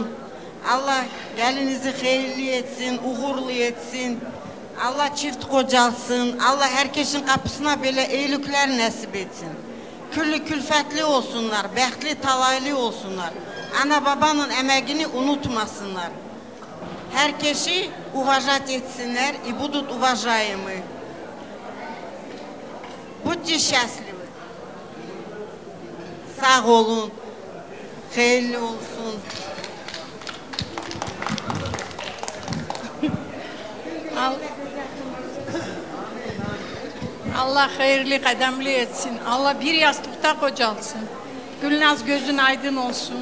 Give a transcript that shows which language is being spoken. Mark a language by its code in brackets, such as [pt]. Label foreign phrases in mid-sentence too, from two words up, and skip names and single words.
[tr] Allah gelinizi hayırlı etsin, uğurlu etsin. Allah çift kocalsın. Allah herkesin kapısına böyle iyilikler nasip etsin. Küllü külfetli olsunlar, bəxtli talaylı olsunlar. Ana babanın emeğini unutmasınlar. Herkesi уважать etsinler, [ru] и будут уважаемы. Будьте счастливы. [tr] Sağ olun. Hayırlı olsun. Allah hayırlı kademli etsin. Allah bir yastıkta kocalsın. Gülnaz gözün aydın olsun.